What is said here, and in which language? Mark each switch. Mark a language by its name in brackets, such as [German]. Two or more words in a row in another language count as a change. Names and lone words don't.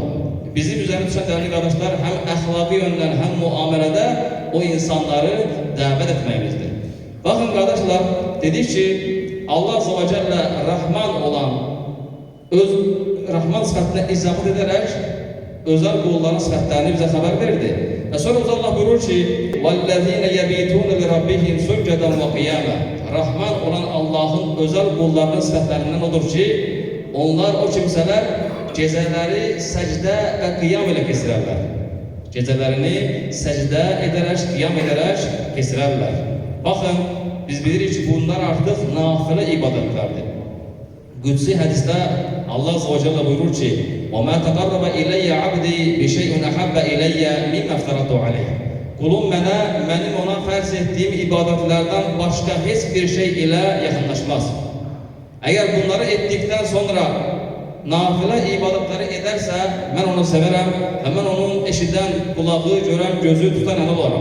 [Azerbaijani] Bizim üzərinə düşən dəyərli qardaşlar, həm əxlaqi yöndən, həm muamələdə o insanları dəvət etməyimizdir. Baxın qardaşlar, dedik ki, Allah [Arabic] عز وجل [Azerbaijani] Rahman olan, öz Rahman sıfatına izafət edərək, özel qulların sıfatlarını bizə xəbər verdi. Və sonra Allah buyurur ki, [Arabic] وَالَّذِينَ يَبِيتُونَ لِرَبِّهِمْ سُجَّدًا وَقِيَامًا [Azerbaijani] Rahman olan Allah'ın özel qullarının sıfatlarından odur ki, onlar o kimsələr gecələri səcdə və qiyam ilə kesirərlər. Gecələrini səcdə edərək, qiyam edərək kesirərlər. Baxın, biz bilirik ki, bunlar artıq nafilə ibadətlərdir. Qüdsi hədisdə Allah [Arabic] عز وجل [Azerbaijani] buyurur ki, [Arabic] وَمَا تَقَرَّبَ إِلَيَّ عَبْدِي بِشَيْءٍ أَحَبَّ إِلَيَّ مِمَّا افْتَرَضْتُ عَلَيْهِ [Azerbaijani] Qulum mənə, mənim ona fərz etdiyim ibadətlərdən başqa heç bir şey ilə yaxınlaşmaz. Əgər bunları etdikdən sonra nafilə ibadətləri edərsə, mən onu sevərəm və mən onun eşidən, qulağı, görən, gözü tutan ələ olaram.